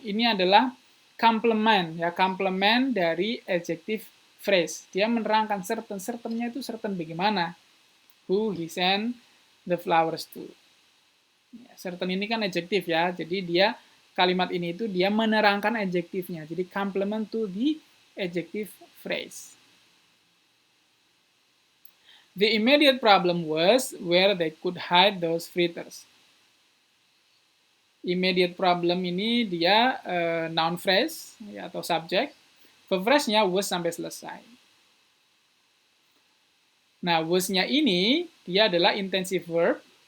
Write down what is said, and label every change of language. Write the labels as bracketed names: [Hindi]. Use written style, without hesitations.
[Indonesian] Ini adalah complement ya, complement dari adjective phrase. Dia menerangkan certain, certain-nya itu certain bagaimana? [English] Who he sent the flowers to. [Indonesian] Ya, certain ini kan adjective ya. Jadi dia kalimat ini itu dia menerangkan adjektifnya. [English] Jadi complement to the adjective phrase. The immediate problem was where they could hide those fritters. [Indonesian] Immediate problem ini dia noun phrase ya, atau subjek. Verb phrase-nya was sampai selesai. Nah, was-nya ini dia adalah intensive verb.